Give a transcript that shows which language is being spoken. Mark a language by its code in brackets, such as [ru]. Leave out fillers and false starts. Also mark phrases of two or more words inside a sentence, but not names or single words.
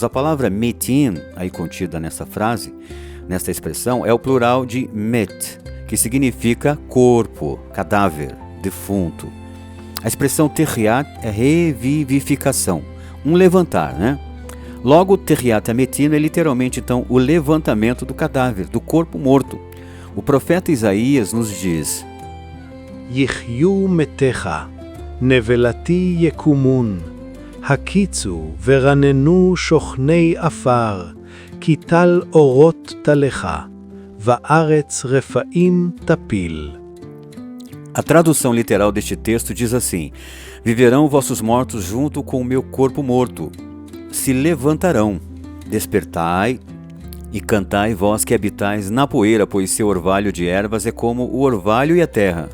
[pt] A palavra metim, aí contida nessa frase, nesta expressão, é o plural de met, que significa corpo, cadáver, defunto. A expressão Terriat é revivificação, um levantar, né? Logo, [he] תחיית המתים [pt] é literalmente, então, o levantamento do cadáver, do corpo morto. O profeta Isaías nos diz: [he] יחיו מתיך נבלתי יקומון הקיצו ורננו שוכני עפר כי טל אורות טלך וארץ רפאים תפיל. [pt] A tradução literal deste texto diz assim: viverão vossos mortos junto com o meu corpo morto, se levantarão, despertai e cantai vós que habitais na poeira, pois seu orvalho de ervas é como o orvalho e a terra.